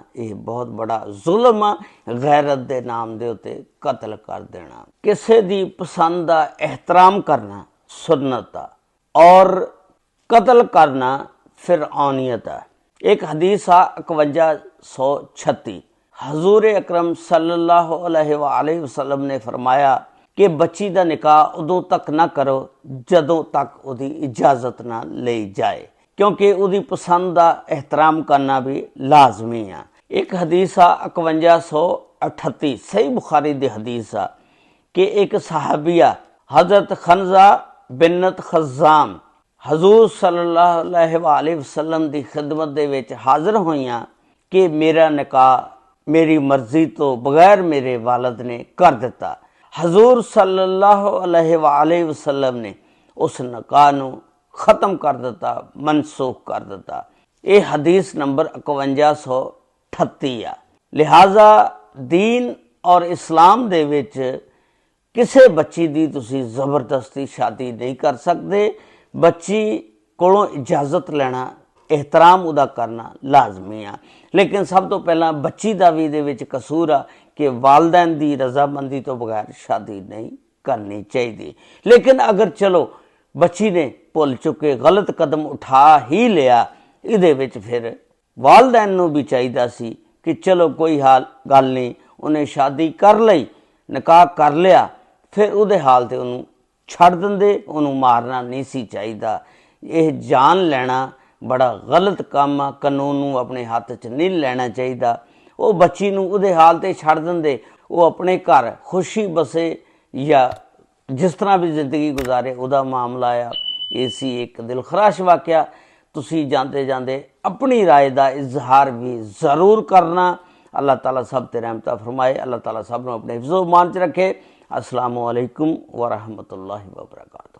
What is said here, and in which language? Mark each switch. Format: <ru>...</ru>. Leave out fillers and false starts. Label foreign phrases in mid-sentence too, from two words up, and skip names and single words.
<pa>ਇਹ ਬਹੁਤ ਬੜਾ ਜ਼ੁਲਮ ਆ, ਗੈਰਤ ਦੇ ਨਾਮ ਦੇ ਉੱਤੇ ਕਤਲ ਕਰ ਦੇਣਾ। ਕਿਸੇ ਦੀ ਪਸੰਦ ਦਾ ਇਹਤਰਾਮ ਕਰਨਾ ਸੁਨਨਤ ਆ ਔਰ ਕਤਲ ਕਰਨਾ ਫਿਰऔਨੀਅਤ ਹੈ। ਇੱਕ ਹਦੀਸ ਆ 5136 ਹਜ਼ੂਰ ਅਕਰਮ</pa> <ar>صلى الله عليه وسلم</ar> <pa>ਨੇ ਫਰਮਾਇਆ ਕਿ ਬੱਚੀ ਦਾ ਨਿਕਾਹ ਉਦੋਂ ਤੱਕ ਨਾ ਕਰੋ ਜਦੋਂ ਤੱਕ ਉਹਦੀ ਇਜਾਜ਼ਤ ਨਾ ਲਈ ਜਾਏ, ਕਿਉਂਕਿ ਉਹਦੀ ਪਸੰਦ ਦਾ ਇਹਤਰਾਮ ਕਰਨਾ ਵੀ ਲਾਜ਼ਮੀ ਆ। ਇੱਕ ਹਦੀਸ ਆ 5138 ਸਹੀ ਬੁਖਾਰੀ ਦੀ ਹਦੀਸ ਆ ਕਿ ਇੱਕ ਸਹਾਬੀਆ ਹਜ਼ਰਤ ਖਨਜ਼ਾ ਬਿਨਤ ਖਜ਼ਾਮ ਹਜ਼ੂਰ</pa> <ar>صلى الله عليه وسلم</ar> <pa>ਦੀ ਖਿਦਮਤ ਦੇ ਵਿੱਚ ਹਾਜ਼ਰ ਹੋਈਆਂ ਕਿ ਮੇਰਾ ਨਿਕਾਹ ਮੇਰੀ ਮਰਜ਼ੀ ਤੋਂ ਬਗੈਰ ਮੇਰੇ ਵਾਲਦ ਨੇ ਕਰ ਦਿੱਤਾ। ਹਜ਼ੂਰ</pa> <ar>صلى الله عليه وسلم</ar> <pa>ਨੇ ਉਸ ਨਿਕਾਹ ਨੂੰ ਖਤਮ ਕਰ ਦਿੱਤਾ, ਮਨਸੂਖ ਕਰ ਦਿੱਤਾ। ਇਹ ਹਦੀਸ ਨੰਬਰ 5138 ਆ। ਲਿਹਾਜ਼ਾ ਦੀਨ ਔਰ ਇਸਲਾਮ ਦੇ ਵਿੱਚ ਕਿਸੇ ਬੱਚੀ ਦੀ ਤੁਸੀਂ ਜ਼ਬਰਦਸਤੀ ਸ਼ਾਦੀ ਨਹੀਂ ਕਰ ਸਕਦੇ। ਬੱਚੀ ਕੋਲੋਂ ਇਜਾਜ਼ਤ ਲੈਣਾ, ਇਹਤਰਾਮ ਉਹਦਾ ਕਰਨਾ ਲਾਜ਼ਮੀ ਆ। ਲੇਕਿਨ ਸਭ ਤੋਂ ਪਹਿਲਾਂ ਬੱਚੀ ਦਾ ਵੀ ਇਹਦੇ ਵਿੱਚ ਕਸੂਰ ਆ</pa> <ur>کہ والدین کی رضامندی تو بغیر شادی نہیں کرنی چاہیے.</ur> <pa>ਲੇਕਿਨ ਅਗਰ ਚਲੋ ਬੱਚੀ ਨੇ ਭੁੱਲ ਚੁੱਕੇ ਗਲਤ ਕਦਮ ਉਠਾ ਹੀ ਲਿਆ, ਇਹਦੇ ਵਿੱਚ ਫਿਰ ਵਾਲਦੈਨ ਨੂੰ ਭੀ ਚਾਹੀਏ ਸੀ ਕਿ ਚਲੋ ਕੋਈ ਹਾਲ ਗੱਲ ਨਹੀਂ, ਉਨ੍ਹਾਂ ਸ਼ਾਦੀ ਕਰ ਲਈ, ਨਿਕਾਹ ਕਰ ਲਿਆ, ਫਿਰ ਉਹਦੇ ਹਾਲ ਤੇ ਉਨ੍ਹਾਂਨੇ ਛੱਡ ਦਿੰਦੇ, ਉਨ੍ਹਾਂਨੇ ਮਾਰਨਾ ਨਹੀਂ ਸੀ ਚਾਹੀਏ। ਇਹ ਜਾਨ ਲੈਣਾ ਬੜਾ ਗਲਤ ਕੰਮ ਆ, ਕਾਨੂੰਨ ਨੂੰ ਅਪਣੇ ਹੱਥ ਚ ਨਹੀਂ ਲੈਣਾ ਚਾਹੀਏ। ਵੋ ਬੱਚੀ ਨੂੰ ਉਹਦੇ ਹਾਲ ਤੇ ਛੱਡ ਦਿੰਦੇ, ਵੋ ਅਪਣੇ ਘਰ ਖੁਸ਼ੀ ਵਸੇ ਯਾ ਜਿਸ ਤਰ੍ਹਾਂ ਭੀ ਜ਼ਿੰਦਗੀ ਗੁਜ਼ਾਰੇ, ਉਹਦਾ ਮਾਮਲਾ ਆ। ਯੇ ਸੀ ਇੱਕ ਦਿਲਖ਼ਰਾਸ਼ ਵਾਕਿਆ। ਤੁਸੀ ਜਾਤੇ ਜਾਤੇ ਅਪਣੀ ਰਾਏ ਕਾ ਇਜ਼ਹਾਰ ਭੀ ਜ਼ਰੂਰ ਕਰਨਾ। ਅੱਲਾਹ ਤਾਲਾ ਸਭ ਤੇ ਰਹਿਮਤ ਫਰਮਾਏ, ਅੱਲਾਹ ਤਾਲਾ ਸਭ ਨੂੰ ਅਪਣੇ ਹਿਫ਼ਜ਼ੋ ਮਾਨ ਚ ਰੱਖੇ।</pa> <ar>السلام عليكم ورحمة الله وبركاته.</ar>